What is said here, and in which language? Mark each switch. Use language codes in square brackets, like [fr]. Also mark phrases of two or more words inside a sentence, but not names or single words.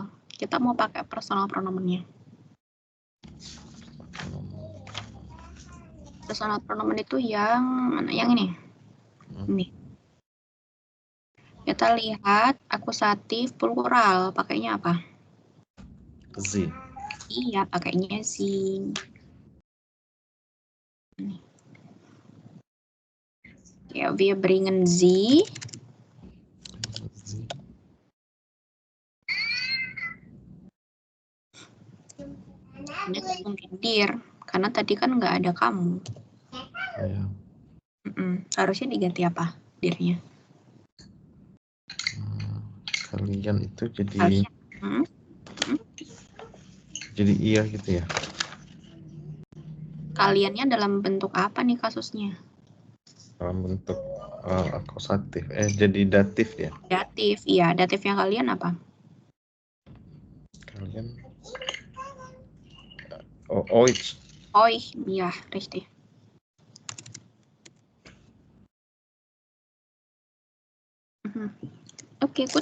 [id] Kita mau pakai personal pronomennya. [de] Personal pronomen [id] itu yang mana? Yang ini. Ini. Kita lihat akusatif plural. Pakainya apa? Z. Iya, pakainya sie. Ya, [de] wir bringen sie. [id] Ini mungkin dir, karena tadi kan nggak ada kamu. Ya. Harusnya diganti apa dirnya? Kalian itu jadi Kalian. Jadi iya gitu ya. Kaliannya dalam bentuk apa nih kasusnya? Dalam bentuk akusatif. Jadi datif ya. Datif, iya. Datifnya kalian apa? Kalian euch. [de] Euch, iya, richtig. [en] Oke, good.